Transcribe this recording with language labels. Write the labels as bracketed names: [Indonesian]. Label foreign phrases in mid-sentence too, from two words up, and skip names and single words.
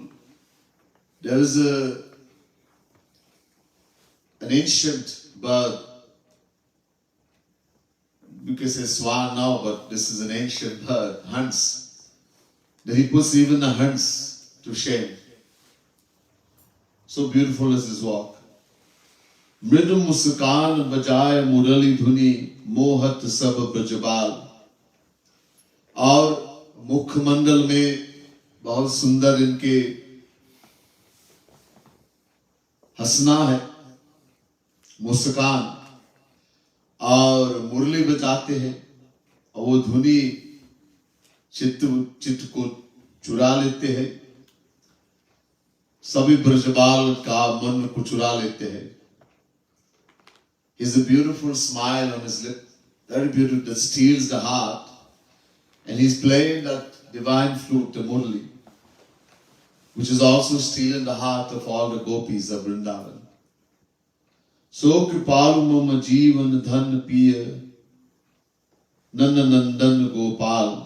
[English] There is an ancient bird. You can say swan now, but this is an ancient bird, Hans. That he puts even the Hans to shame. So beautiful is his walk. [Hindi] मृदु मुस्कान बजाय मुरली धुनि मोहत सब ब्रजबाल. और मुखमंडल में बहुत सुंदर इनके हंसना है, मुस्कान, और मुरली बजाते हैं और वो धुनी चित्त को चुरा लेते हैं, सभी ब्रजबाल का मन को चुरा लेते हैं. [English] He has a beautiful smile on his lip, very beautiful, that steals the heart. And he's playing that divine flute, the murli, which is also stealing the heart of all the gopis of Vrindavan. [Hindi] सो कृपालु मम जीवन धन पिय नंद नंदन गोपाल.